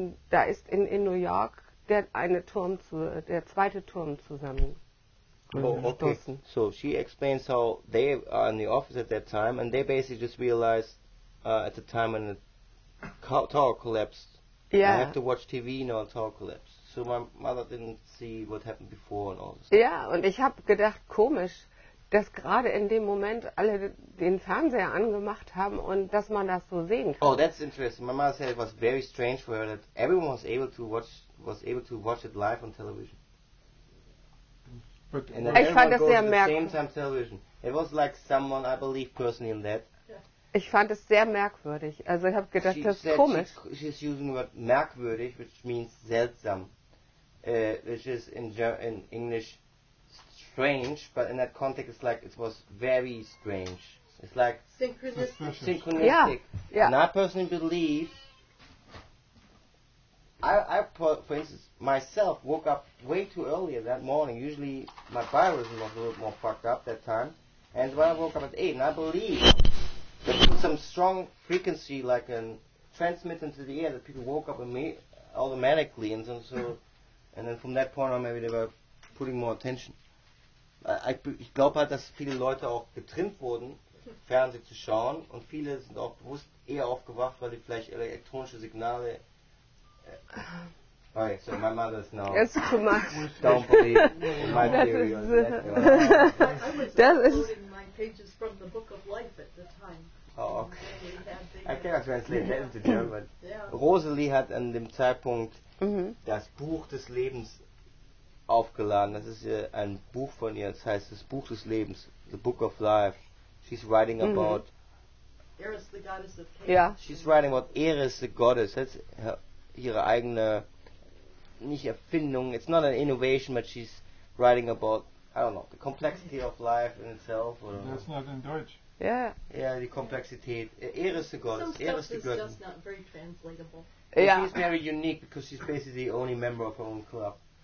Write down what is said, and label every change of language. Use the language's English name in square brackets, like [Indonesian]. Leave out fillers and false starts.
[German] Da ist in New York der zweite Turm zusammen. [English] Okay. So she explains how they are in the office at that time, and they basically just realized at the time when the tower collapsed, I have to watch TV, no tower collapsed. So my mother didn't see what happened before and all this. [German] Ja, und ich habe gedacht, komisch, dass gerade in dem Moment alle den Fernseher angemacht haben und dass man das so sehen kann. [English] Oh, that's interesting. My mother said it was very strange for her that everyone was able to watch it live on television. But and then [German] ich fand das sehr merkwürdig. [English] Same time television. It was like someone, I believe personally in that. [German] Ich fand es sehr merkwürdig. Also ich habe gedacht, das ist komisch. [English] She's using the word merkwürdig, which means seltsam, which is in English strange, but in that context it's like it was very strange. It's like synchronistic. Yeah. And I personally believe, I for instance, myself woke up way too early that morning. Usually my biorhythm was a little more fucked up that time. And when I woke up at 8, and I believe that some strong frequency, like a transmit into the air, that people woke up automatically, and then from that point on, maybe they were putting more attention. [German] Ich glaube halt, dass viele Leute auch getrimmt wurden, Fernsehen zu schauen, und viele sind auch bewusst eher aufgewacht, weil die vielleicht elektronische Signale. [English] Alright, so my mother is now. It's too much. Don't believe in my theory. I was uploading my pages from the Book of Life at the time. Oh, okay. I cannot translate that into German. [German] Rosalie hat an dem Zeitpunkt das Buch des Lebens aufgeladen. Das ist ein Buch von ihr, das heißt das Buch des Lebens, [English] The Book of Life. She's writing about Eris, the goddess of chaos. [German] Ja. [English] She's writing about Eris, the goddess. That's [German] ihre eigene, nicht Erfindung. [English] It's not an innovation, but she's writing about, I don't know, the complexity of life in itself. Or that's not in Deutsch. [German] Ja. [English] Yeah, [German] die Komplexität. [English] Eris, the goddess. Eris, the Some stuff is just not very translatable. [German] Ja. [English] She's very unique because she's basically the only member of her own club.